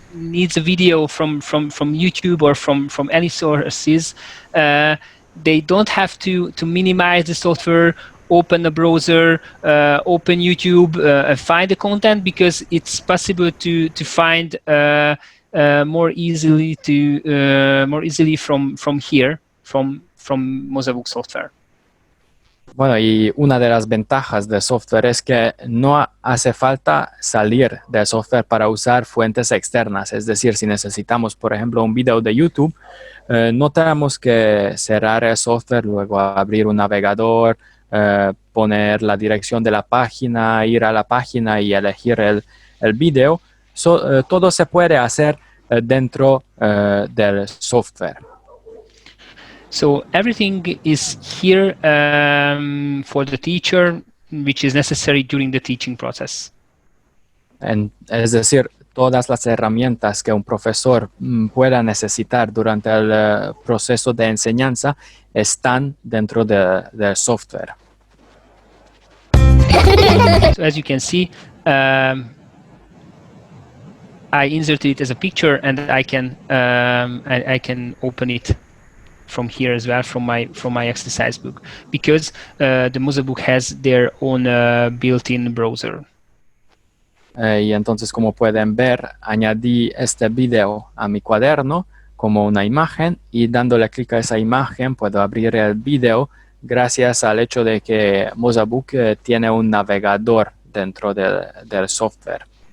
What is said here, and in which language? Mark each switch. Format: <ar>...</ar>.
<en>needs a video from YouTube or from any sources, they don't have to minimize the software, open a browser, open YouTube, find the content, because it's possible to find more easily from here, from Mozabook software.</en> <es>Bueno, y una de las ventajas del software es que no hace falta salir del software para usar fuentes externas. Es decir, si necesitamos, por ejemplo, un video de YouTube, no tenemos que cerrar el software, luego abrir un navegador, poner la dirección de la página, ir a la página y elegir el video. Todo se puede hacer dentro del software.</es> <en>So everything is here for the teacher, which is necessary during the teaching process.</en> <es>Es decir, todas las herramientas que un profesor pueda necesitar durante el proceso de enseñanza están dentro del software.</es> <en>So as you can see, I inserted it as a picture, and I can open it from here as well, from my exercise book, because the Mozabook has their own built-in browser.</en> <es>Y entonces, como pueden ver, añadí este video a mi cuaderno como una imagen, y dándole clic a esa imagen puedo abrir el video gracias al hecho de que Mozabook tiene un navegador dentro del software.</es>